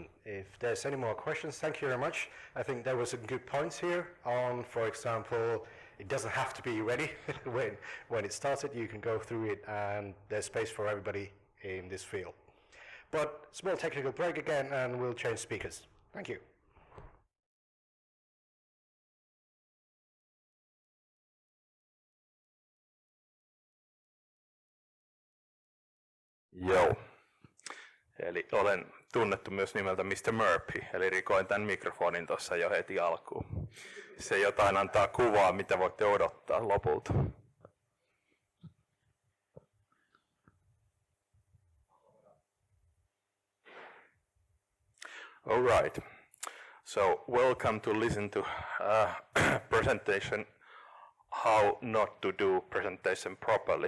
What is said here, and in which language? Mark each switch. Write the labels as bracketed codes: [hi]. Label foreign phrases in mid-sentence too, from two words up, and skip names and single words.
[en] If there's any more questions, thank you very much. I think there were some good points here on, for example, it doesn't have to be ready when it started. You can go through it, and there's space for everybody in this field. But small technical break again, and we'll change speakers. Thank you. [fi] Joo. Eli olen tunnettu myös nimeltä Mr. Murphy, eli rikoin tämän mikrofonin tuossa jo heti alkuun. Se jotain antaa kuvaa, mitä voitte odottaa lopulta. [en] All right. So welcome to listen to presentation, how not to do presentation properly.